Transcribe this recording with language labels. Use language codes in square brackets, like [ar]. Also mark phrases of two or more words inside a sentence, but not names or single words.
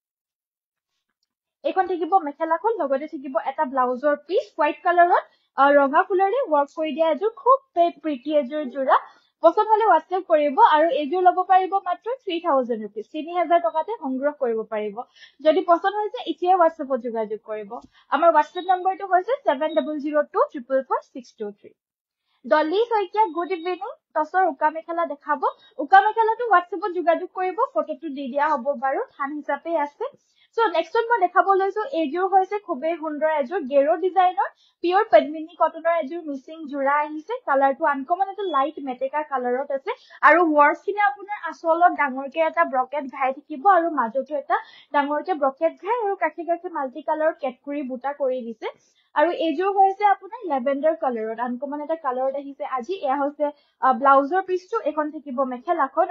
[as] এখন থাকিব মেখেলাখন লগতে থাকিব এটা ব্লাউজৰ পিস হোৱাইট কালাৰত ৰঙা ফুলৰে ওয়ার্ক কৰি দিয়া এজোৰ খুব প্ৰিটি এজোৰ জোৰা পছন্দ হলে WhatsApp কৰিব আৰু এজোৰ লব পাৰিব মাত্ৰ 3000 rupees 3000 টকাতে সংগ্ৰহ কৰিব পাৰিব যদি পছন্দ হৈছে এতিয়া WhatsAppত যোগাযোগ কৰিব আমাৰ WhatsApp নম্বৰটো হৈছে 7002444623 Dolly Soikia, [en] good evening. [as] তচৰ উকা মেখেলা দেখাবো. উকা মেখেলা টো WhatsApp যোগাযোগ কৰিব ফটোটো দি দিয়া হ'ব বাৰু থান হিচাপে আছে [en] So next one [as] মই দেখাব লৈছো এজোৰ হৈছে খুবেই সুন্দৰ এজোৰ গেৰো ডিজাইনৰ পিওৰ পদ্মিনী কটনৰ এজোৰ মিক্সিং জোৰা আহিছে কালাৰটো আনকমন এটা লাইট মেটেকা কালাৰত আছে আৰু ওয়াৰ্কখিনি আপোনাৰ আসলত ডাঙৰকে এটা ব্ৰকেট ঘাই থাকিব আৰু মাজতো এটা ডাঙৰকে ব্ৰকেট ঘাই আৰু কাঠি কাঠি [en] multi colour [as] কেটকুৰি বুটা কৰি দিছে আৰু এজোৰ হৈছে আপোনাৰ লেভেণ্ডাৰ কালাৰত আনকমন এটা কালাৰত আহিছে আজি এয়া হৈছে ব্লাউজৰ পিসটো এখন থাকিব মেখেলাখন